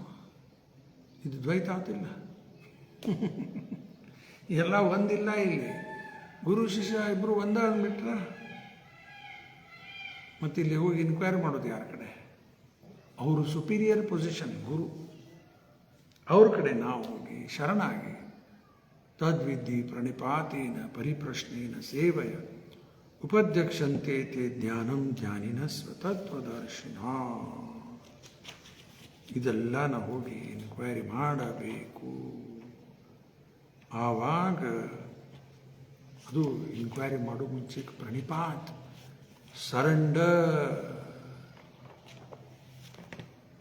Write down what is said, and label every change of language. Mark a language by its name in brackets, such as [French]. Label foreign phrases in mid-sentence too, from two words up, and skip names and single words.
[Kannada] ಇದು ದ್ವೈತ ಆಗ್ತಿಲ್ಲ. ಎಲ್ಲ ಒಂದಿಲ್ಲ ಇಲ್ಲಿ. ಗುರು ಶಿಷ್ಯ ಇಬ್ಬರು ಒಂದಾಗ್ಬಿಟ್ರ ಮತ್ತು ಇಲ್ಲಿ ಹೋಗಿ ಇನ್ಕ್ವೈರಿ ಮಾಡೋದು ಯಾರ ಕಡೆ? ಅವರು [English] superior position [Kannada] ಗುರು, ಅವ್ರ ಕಡೆ ನಾವು ಹೋಗಿ ಶರಣಾಗಿ [Sanskrit] ತದ್ವಿದ್ಧಿ ಪ್ರಣಿಪಾತೇನ ಪರಿಪ್ರಶ್ನೇನ ಸೇವಯ ಉಪಧ್ಯಕ್ಷಂತೆ ತೇ ಜ್ಞಾನಂ ಜ್ಞಾನಿನ ಸ್ವತತ್ವದರ್ಶಿನ. [Kannada] ಇದೆಲ್ಲ ನಾವು ಹೋಗಿ ಇನ್ಕ್ವೈರಿ ಮಾಡಬೇಕು. ಆವಾಗ ಅದು ಇನ್ಕ್ವೈರಿ ಮಾಡೋ ಮುಂಚೆಗೆ ಪ್ರಣಿಪಾತ್, ಸರೆಂಡರ್.